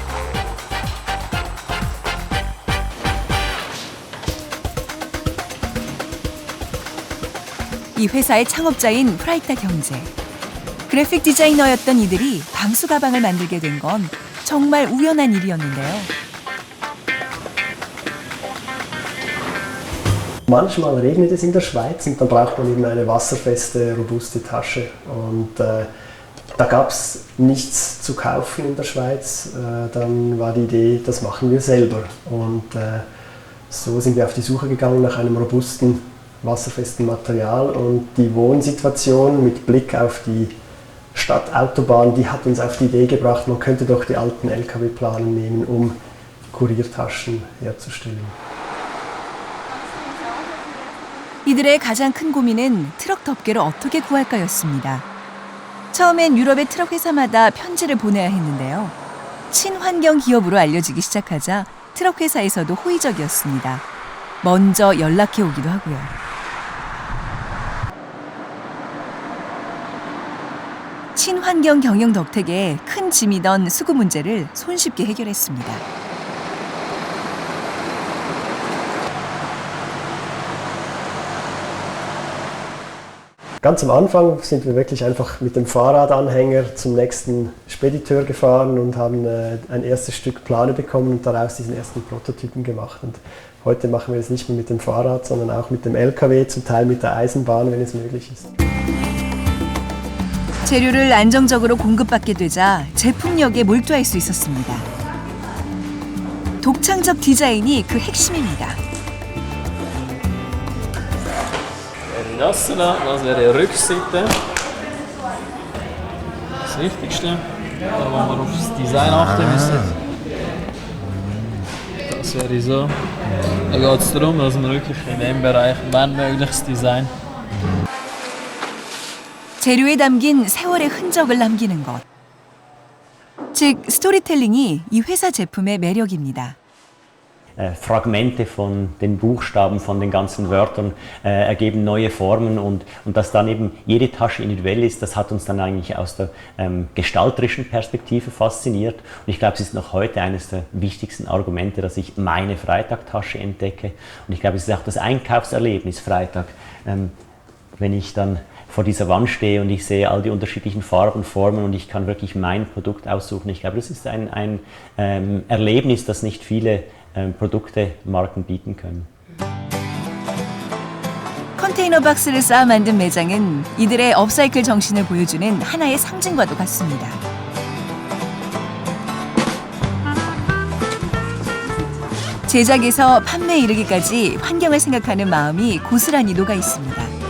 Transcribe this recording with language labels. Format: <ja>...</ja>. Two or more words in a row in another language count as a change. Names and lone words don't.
<ko>이 회사의 창업자인 프라이탁 형제. 그래픽 디자이너였던 이들이 방수 가방을 만들게 된 건 정말 우연한 일이었는데요.</ko> <de>Manchmal regnet es in der Schweiz und dann braucht man eben eine wasserfeste, robuste Tasche. Und da gab es nichts zu kaufen in der Schweiz. Dann war die Idee, das machen wir selber. Und so sind wir auf die Suche gegangen nach einem robusten, wasserfesten Material. Und die Wohnsituation mit Blick auf die Stadtautobahn, die hat uns auf die Idee gebracht, man könnte doch die alten LKW-Planen nehmen, um Kuriertaschen herzustellen.</de> <ko>이들의 가장 큰 고민은 트럭 덮개를 어떻게 구할까였습니다. 처음엔 유럽의 트럭 회사마다 편지를 보내야 했는데요. 친환경 기업으로 알려지기 시작하자 트럭 회사에서도 호의적이었습니다. 먼저 연락해 오기도 하고요. 친환경 경영 덕택에 큰 짐이던 수급 문제를 손쉽게 해결했습니다.</ko> <de>Ganz am Anfang sind wir wirklich einfach mit dem Fahrradanhänger zum nächsten Spediteur gefahren und haben ein erstes Stück Plane bekommen und daraus diesen ersten Prototypen gemacht. Und heute machen wir es nicht mehr mit dem Fahrrad, sondern auch mit dem LKW, zum Teil mit der Eisenbahn, wenn es möglich ist.</de> <ko>재료를 안정적으로 공급받게 되자 제품력에 몰두할 수 있었습니다. 독창적 디자인이 그 핵심입니다.</ko> <de>Das wäre die Rückseite. Das Wichtigste, da wo wir aufs Design achten müssen. Das wäre so. Da geht es darum, dass wir wirklich in dem Bereich, wenn möglich, das Design.</de> <ko>재료에 담긴 세월의 흔적을 남기는 것. 즉, 스토리텔링이 이 회사 제품의 매력입니다.</ko> <de>Fragmente von den Buchstaben, von den ganzen Wörtern ergeben neue Formen und dass dann eben jede Tasche individuell ist, das hat uns dann eigentlich aus der gestalterischen Perspektive fasziniert. Und ich glaube, es ist noch heute eines der wichtigsten Argumente, dass ich meine Freitag-Tasche entdecke. Und ich glaube, es ist auch das Einkaufserlebnis Freitag, wenn ich dann vor dieser Wand stehe und ich sehe all die unterschiedlichen Farben, Formen und ich kann wirklich mein Produkt aussuchen. Ich glaube, das ist ein Erlebnis, das nicht viele Produkte, Marken bieten können.</de> <ko>컨테이너 박스를 쌓아 만든 매장은 이들의 업사이클 정신을 보여주는 하나의 상징과도 같습니다. 제작에서 판매에 이르기까지 환경을 생각하는 마음이 고스란히 녹아 있습니다.</ko>